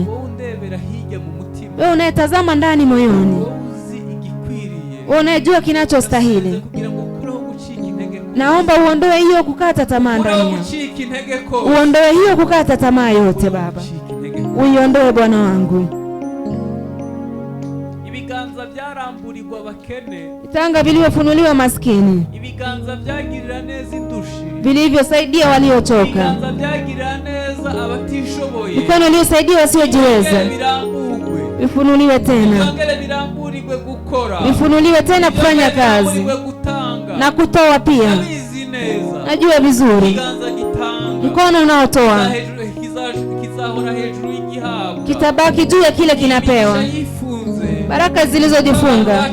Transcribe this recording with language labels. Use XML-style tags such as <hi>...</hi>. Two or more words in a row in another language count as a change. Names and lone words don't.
<sw>Wewe unayetazama ndani moyoni, wewe unayejua kinachostahili, naomba uondoe hiyo kukata tamaa ndani, uondoe hiyo kukata tamaa yote Baba, uiondoe Bwana wangu.</sw> <rw>Ibiganza byaramburirwa bakene,</rw> <sw>vitanga vilivyofunuliwa maskini,</sw> <rw>ibiganza byagirira neza indushi,</rw> <sw>vilivyosaidia waliochoka,</sw> <rw>ibiganza byagirira neza abatishoboye,</rw> <sw>mikono iliyosaidia wasiojiweza, vifunuliwe tena, vifunuliwe tena kufanya kazi na kutoa pia. Najua vizuri mkono unaotoa kitabaki juu ya kile kinapewa, baraka zilizojifunga.</sw>